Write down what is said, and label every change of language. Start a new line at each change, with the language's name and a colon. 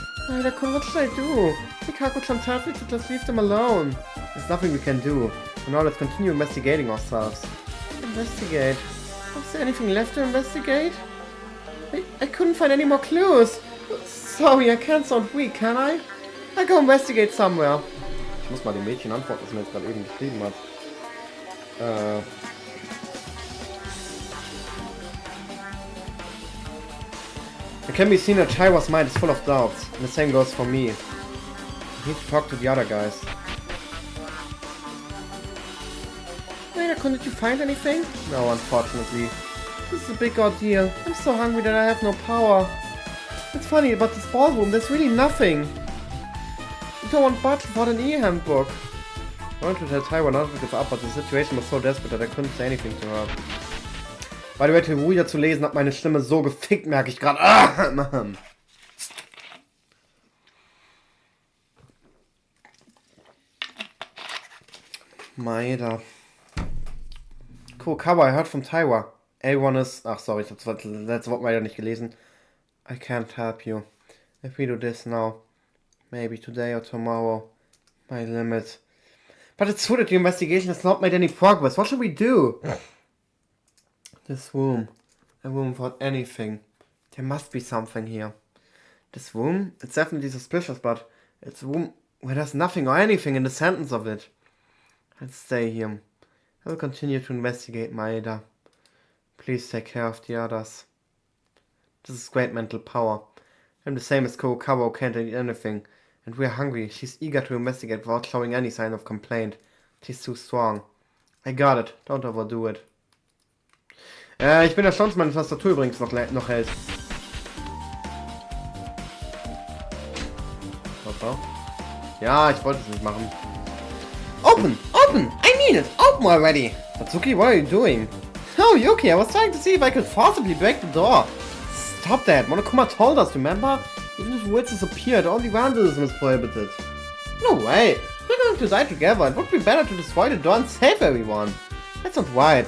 English: Maeda-kun, what should I do? Mikako-chan tells me to just leave them alone. There's nothing we can do. So now let's continue investigating ourselves. Investigate? Was there anything left to investigate? I couldn't find any more clues. Sorry, I can't sound weak, can I? I'll go investigate somewhere.
German: Ich muss mal dem Mädchen antworten, das mir jetzt gerade eben geschrieben hat.
English: It can be seen that Taiwa's mind is full of doubts, and the same goes for me. I need to talk to the other guys. Maeda-kun, did you find anything? No, unfortunately. This is a big ordeal. I'm so hungry that I have no power. It's funny, about this ballroom, there's really nothing. You don't want Butler for an e-handbook. I wanted to tell Taiwa not to give up, but the situation was so desperate that I couldn't say anything to her. By the way,
German: Teruya zu lesen hat meine Stimme so gefickt, merke ich gerade.
English: Maeda. Cool, Kawa, I heard from Taiwa. Everyone is...
German: Ach, sorry, ich habe das letzte Wort leider nicht gelesen.
English: I can't help you. If we do this now, maybe today or tomorrow, my limit. But it's true that the investigation has not made any progress. What should we do? This room. A room without anything. There must be something here. This room? It's definitely suspicious, but it's a room where there's nothing or anything in the sentence of it. I'll stay here. I will continue to investigate Maeda. Please take care of the others. This is great mental power. I'm the same as Kurokawa who can't eat anything. And we're hungry. She's eager to investigate without showing any sign of complaint. She's too strong. I got it. Don't overdo it.
German: Ich bin erstaunt, dass meine Tastatur übrigens noch hält. Ja, ich wollte es nicht machen.
English: Open! Open! I mean it! Open already! Tatsuki, what are you doing? Oh, Yuki, I was trying to see if I could possibly break the door. Stop that! Monokuma told us, remember? Even if words disappeared, only vandalism is prohibited. No way! We're going to die together. It would be better to destroy the door and save everyone. That's not right.